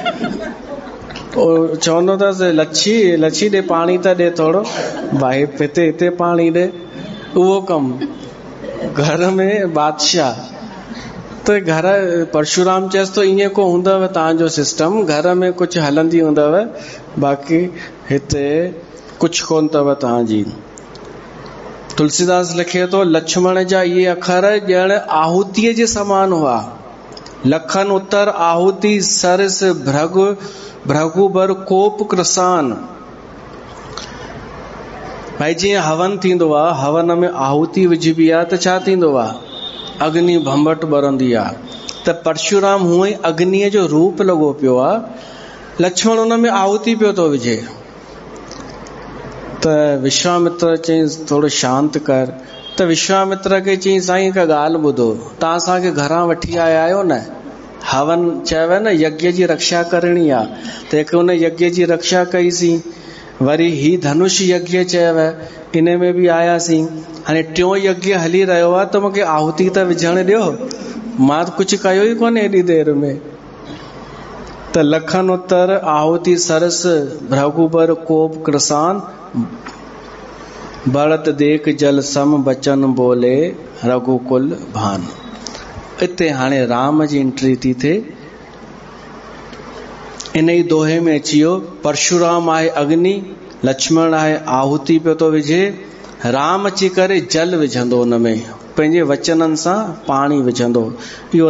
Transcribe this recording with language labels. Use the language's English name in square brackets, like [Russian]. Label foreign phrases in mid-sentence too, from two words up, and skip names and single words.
[Sindhi] चवंदो अथसि लच्छी ॾे पाणी त ॾे थोरो, भाई हिते पाणी ॾे। उहो कमु घर में बादशाह। त घर परशुराम चएसि तो ईअं को हूंदव तव्हांजो सिस्टम, घर में कुझु हलंदी हूंदव, बाक़ी हिते कुझु कोन अथव तव्हांजी। तुलसीदास लिखे तो, लक्ष्मण जा इहे अखर ॼण आहुतीअ जे समान हुआ। [Awadhi] लखन उत्तर आहुति सरस भृगुबर कोप कृसान। [Sindhi] भाई जीअं हवन थींदो आहे, हवन में आहुति विझबी आहे त छा थींदो आहे? अग्नि भंभट ॿरंदी आहे। त परशुराम हूअं ई अग्नीअ जो रूप लॻो पियो आहे। लक्ष्मण हुन में आहुति पियो थो विझे। त विश्वामित्र चयईंसि थोरो शांत कर। त विश्वामित्र खे चयईं साईं हिकु ॻाल्हि ॿुधो, तव्हां असांखे घरां वठी आया आहियो न, हवन चयव न यज्ञ जी रक्षा करणी आहे, त हिकु हुन यज्ञ जी रक्षा कईसीं। वरी ही धनुष यज्ञ चयव, इन में बि आयासीं। हाणे टियों यज्ञ हली रहियो आहे त मूंखे आहुति त विझण ॾियो, मां कुझु कयो ई कोन्हे एॾी देर में। [Awadhi] त लखन उत्तर आहुति सरस भृगुबर कोप कृसान, बढ़त देख जल सम बचन बोले रघुकुल भान। [Sindhi] इते हाणे राम जी एंट्री थी थिए। इन ई दोहे में अची वियो, परशुराम आहे अग्नि, लक्ष्मण आहे आहुति पियो थो विझे, राम अची करे जल विझंदो हुन में, पंहिंजे वचननि सां पाणी विझंदो।